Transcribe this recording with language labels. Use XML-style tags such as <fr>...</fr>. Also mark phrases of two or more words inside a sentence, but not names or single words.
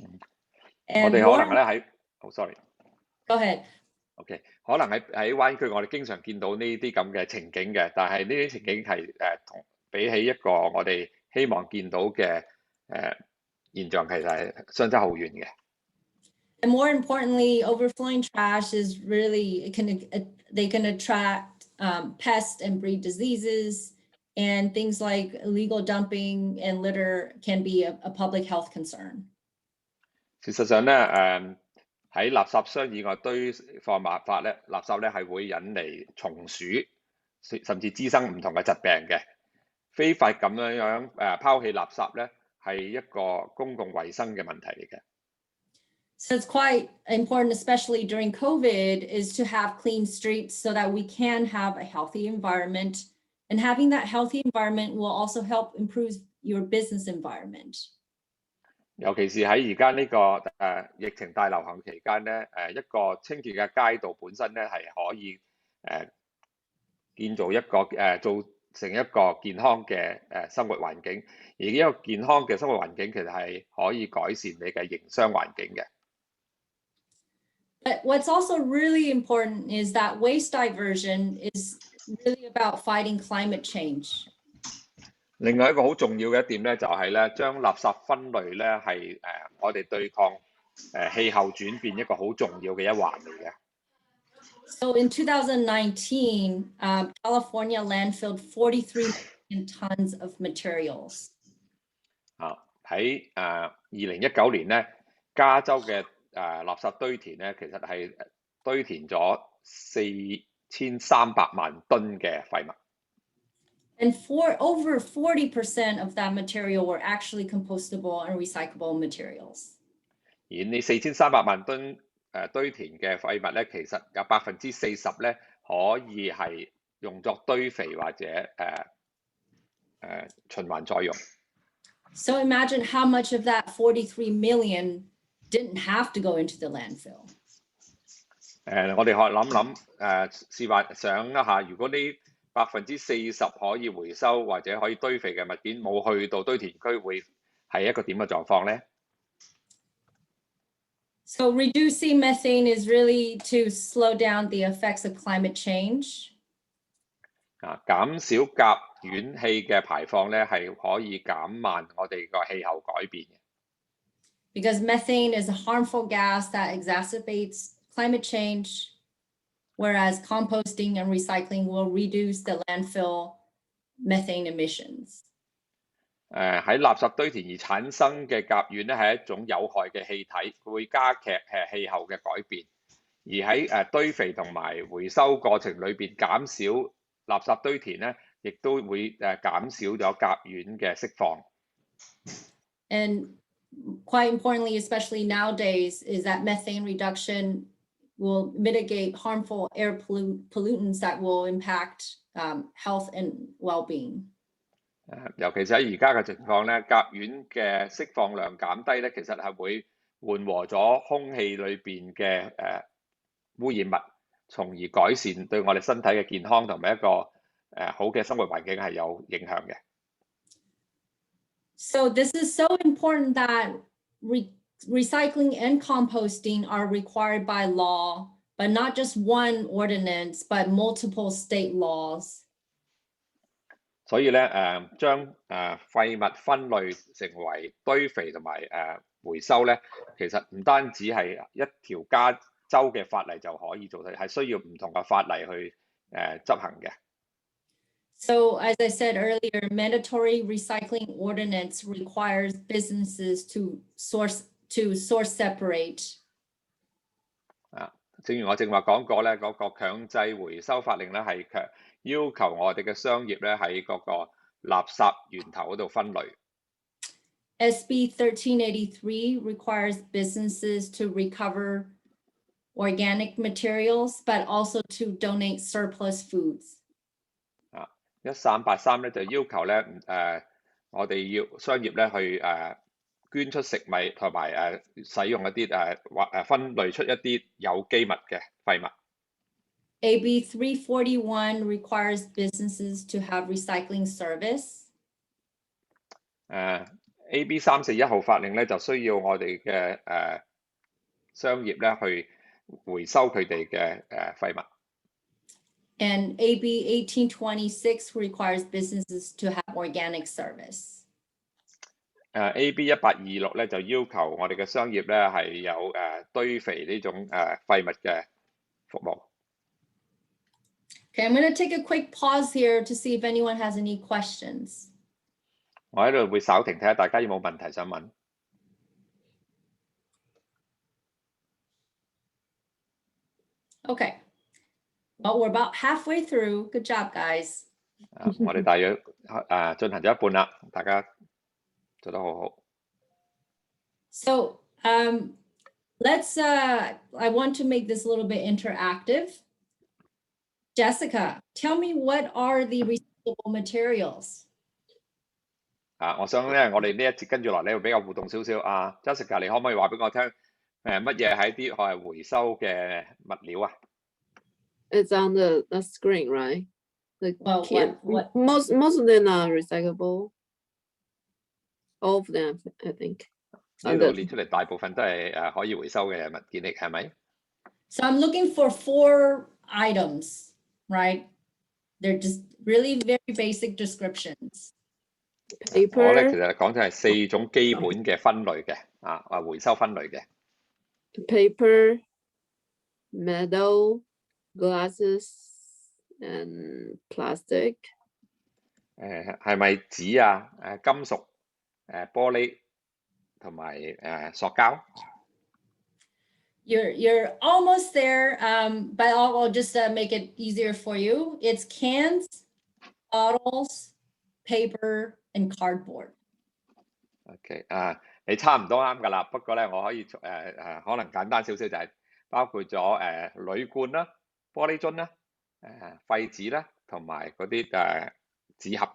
<yue>我哋可能咧喺 sorry.</yue> <en>Go ahead.</en> <yue>OK， 可能喺灣區，我哋經常見到呢啲咁嘅情景嘅，但係呢啲情景係同比起一個我哋希望見到嘅現象，其實係相差好遠嘅。</yue> <en>And more importantly, overflowing trash is really they can attract pests and breed diseases, and things like illegal dumping and litter can be a public health concern.</en> <yue>事實上咧，喺垃圾箱以外堆放物法咧，垃圾咧係會引嚟蟲鼠，甚至滋生唔同嘅疾病嘅。非法咁樣拋棄垃圾咧，係一個公共衛生嘅問題嚟嘅。</yue> <en>So it's quite important, especially during COVID, is to have clean streets so that we can have a healthy environment. And having that healthy environment will also help improve your business environment.</en> <yue>尤其是喺而家呢個疫情大流行期間咧，一個清潔嘅街道本身咧係可以建造一個做成一個健康嘅生活環境，而呢個健康嘅生活環境其實係可以改善你嘅營商環境嘅。</yue> <en>But what's also really important is that waste diversion is really about fighting climate change.</en> <yue>另外一個好重要嘅一點咧，就係咧將垃圾分類咧係我哋對抗氣候轉變一個好重要嘅一環嚟嘅。</yue> <en>So in 2019, California landfilled 43 million tons of materials.</en> <yue>喺2019年咧，加州嘅垃圾堆填咧，其實係堆填咗4300萬噸嘅廢物。</yue> <en>And over 40% of that material were actually compostable and recyclable materials.</en> <yue>而呢4300萬噸堆填嘅廢物咧，其實有40%咧可以係用作堆肥或者循環再用。</yue> <en>So imagine how much of that 43 million didn't have to go into the landfill.</en> <yue>我哋可諗試幻想一下，如果呢40%可以回收或者可以堆肥嘅物件冇去到堆填區，會係一個點嘅狀況咧？</yue> <en>So reducing methane is really to slow down the effects of climate change.</en> <yue>減少甲烷氣嘅排放咧，係可以減慢我哋個氣候改變嘅。</yue> <en>Because methane is a harmful gas that exacerbates climate change, whereas composting and recycling will reduce the landfill methane emissions.</en> <yue>喺垃圾堆填而產生嘅甲烷咧，係一種有害嘅氣體，會加劇氣候嘅改變。而喺堆肥同埋回收過程裏邊減少垃圾堆填咧，亦都會減少咗甲烷嘅釋放。</yue> <en>And quite importantly, especially nowadays, is that methane reduction will mitigate harmful air pollutants that will impact health and well-being.</en> <yue>尤其是喺而家嘅情況咧，甲烷嘅釋放量減低咧，其實係會緩和咗空氣裏邊嘅污染物， 從而改善對我哋身體嘅健康同埋一個好嘅生活環境係有影響嘅。</yue> <en>So this is so important that recycling and composting are required by law, but not just one ordinance, but multiple state laws.</en> <yue>所以咧將廢物分類成為堆肥同埋回收咧，其實唔單止係一條加州嘅法例就可以做到，係需要唔同嘅法例去執行嘅。</yue> <en>So as I said earlier, mandatory recycling ordinance requires businesses to source separate.</en> <yue>正如我正話講過咧，嗰個強制回收法令咧係要求我哋嘅商業咧喺嗰個垃圾源頭嗰度分類。</yue> <en>SB 1383 requires businesses to recover organic materials, but also to donate surplus foods.</en> <yue>1383 咧就要求咧我哋要商業咧去捐出食物同埋使用一啲分類出一啲有機物嘅廢物。</yue> <en>AB 341 requires businesses to have recycling service.</en> <yue>AB 341 號法令咧就需要我哋嘅商業咧去回收佢哋嘅廢物。</yue> <en>And AB 1826 requires businesses to have organic service.</en> <yue>AB 1826 咧就要求我哋嘅商業咧係有堆肥呢種廢物嘅服務。</yue> <en>Okay, I'm going to take a quick pause here to see if anyone has any questions.</en> <yue>我喺度會稍停睇下大家有冇問題想問。</yue> <en>Okay. Well, we're about halfway through. Good job, guys.</en> <yue>我哋大約進行咗一半啦，大家做得好好。</yue> <en>So let's, I want to make this a little bit interactive. Jessica, tell me what are the recyclable materials?</en> <yue>我想咧，我哋呢一節跟住落嚟會比較互動少少。Jessica， 你可唔可以話俾我聽乜嘢係啲係回收嘅物料啊？</yue> <en>It's on the screen, right? The Well, what? Most of them are recyclable. All of them, I think.</en> <yue>呢度列出嚟大部分都係可以回收嘅物件嚟，係咪？</yue> <en>So I'm looking for 4 items, right? They're just really very basic descriptions.</en> <yue>我咧其</yue> <en>Paper,</en> <yue>實講就係4種基本嘅分類嘅，回收分類嘅。</yue> <en>paper, metal, glasses, and plastic.</en> <yue>係咪紙啊？金屬、玻璃同埋塑膠。</yue> <en>You're almost there, but I'll just make it easier for you. It's cans, bottles, paper, and cardboard.</en> <yue>OK， 你差唔多啱㗎啦。不過咧，我可以可能簡單少少，就係包括咗鋁罐啦、玻璃樽啦、廢紙啦，同埋嗰啲紙盒。</yue>